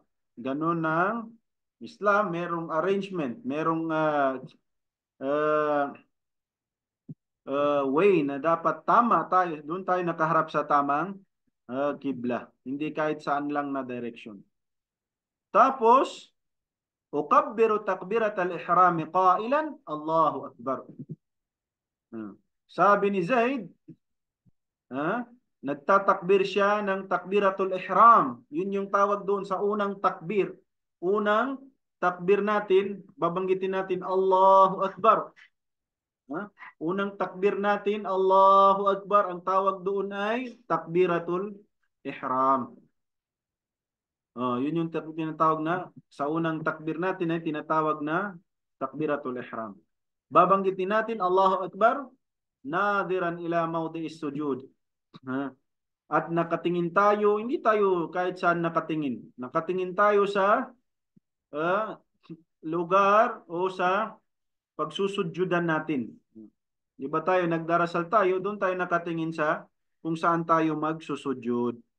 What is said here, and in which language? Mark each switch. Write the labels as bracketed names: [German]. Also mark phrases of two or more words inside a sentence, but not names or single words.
[Filipino] Ganun ng Islam, merong arrangement, merong way na dapat tama tayo. Doon tayo nakaharap sa tamang qibla. Hindi kahit saan lang na direction. Tapos, [Arabic] أكبر تكبيرة الإحرام قائلا الله أكبر. [Filipino] Sabi ni Zaid, nagtatakbir siya ng [Arabic] تكبيرة الإحرام. [Filipino] Yun yung tawag doon sa unang takbir. Unang takbir natin, babanggitin natin [Arabic] الله أكبر. [Filipino] Unang takbir natin, [Arabic] الله أكبر. [Filipino] Ang tawag doon ay [Arabic] تكبيرة الإحرام. [Filipino] Yun yung tinatawag na, sa unang takbir natin ay tinatawag na [Arabic] تكبيرة الإحرام. [Filipino] Babanggitin natin [Arabic] الله أكبر, ناظرا إلى موضع السجود. [Filipino] At nakatingin tayo, hindi tayo kahit saan nakatingin. Nakatingin tayo sa lugar o sa pagsusujudan natin. Di ba tayo, nagdarasal tayo, doon tayo nakatingin sa kung saan tayo magsusujud.